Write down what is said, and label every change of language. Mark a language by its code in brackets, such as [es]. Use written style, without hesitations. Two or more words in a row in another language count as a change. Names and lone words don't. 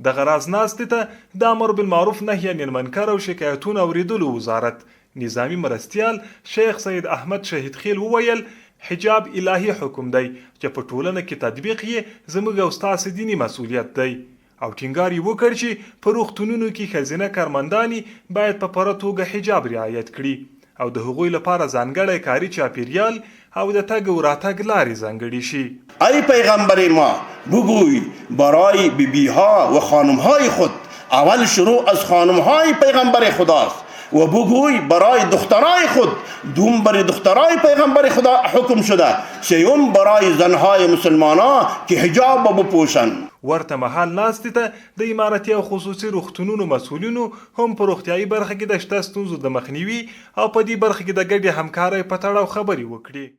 [ps] د غراز ناستې ته د امر بالمعروف نهي عن المنکر او شکایتونو اوریدلو وزارت نظامی مرستیال شیخ سید احمد شهید خیل وویل حجاب الهي حکم دی چې په ټولنه کې تطبیق یې زموږ او ستاسو دینی مسؤلیت دی او ټینګار یې وکړ چې په روغتونونو کې ښځینه کارمندانې باید په پوره توګه حجاب رعایت کړي او د هغوی لپاره ځانګړی کاري چاپیریال او د تگ و راتگ لارې ځانګړي شي. [fa] ای پیغمبر ما بگوی برای بیبیها و خانمهای خود، اول شروع از خانمهای پیغمبر خداست و بگوی برای دخترای خود، دوم برای دخترای پیغمبر خدا حکم شده، سوم برای زنهای مسلمانان که حجاب بپوشند. [ps] ورته مهال ناستې ته د اماراتي او خصوصي روغتونونو مسؤلینو هم په روغتیايي برخه کې د شته ستونزو د مخنیوي او په دې برخه کې د ګډې همکارۍ په تړاو خبرې وکړي.